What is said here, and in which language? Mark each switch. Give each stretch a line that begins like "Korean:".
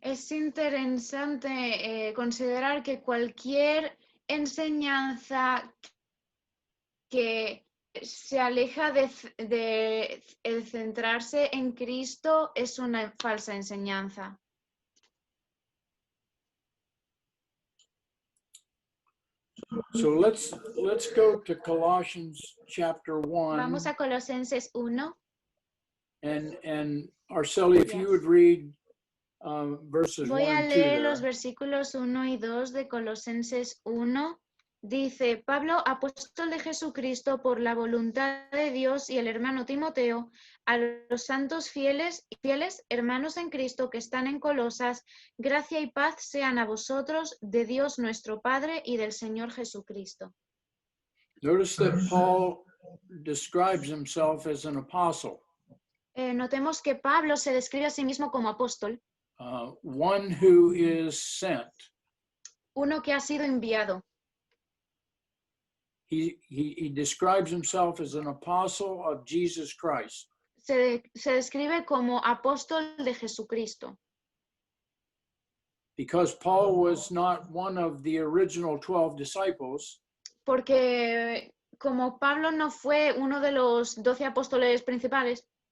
Spanish: Es interesante considerar que cualquier enseñanza que se aleja de centrarse en Cristo es una falsa enseñanza.
English: So let's go to Colossians chapter 1.
Spanish: Vamos a Colosenses 1.
English: And Arceli, if you Yes. would read verses
Spanish: Voy
English: 1
Spanish: a
English: and 2
Spanish: leer
English: there.
Spanish: los versículos 1 y 2 de Colosenses 1. Dice, Pablo, apóstol de Jesucristo por la voluntad de Dios, y el hermano Timoteo, a los santos fieles hermanos en Cristo que están en Colosas, gracia y paz sean a vosotros de Dios nuestro Padre y del Señor Jesucristo.
English: Notice that Paul describes himself as an apostle,
Spanish: Notemos que Pablo se describe a sí mismo como apóstol,
English: one who is sent.
Spanish: uno que ha sido enviado.
English: He describes himself as an apostle of Jesus Christ.
Spanish: Se describe como apóstol de Jesucristo.
English: Because Paul was not one of the original 12 disciples,
Spanish: Porque como Pablo no fue uno de los 12 apóstoles principales,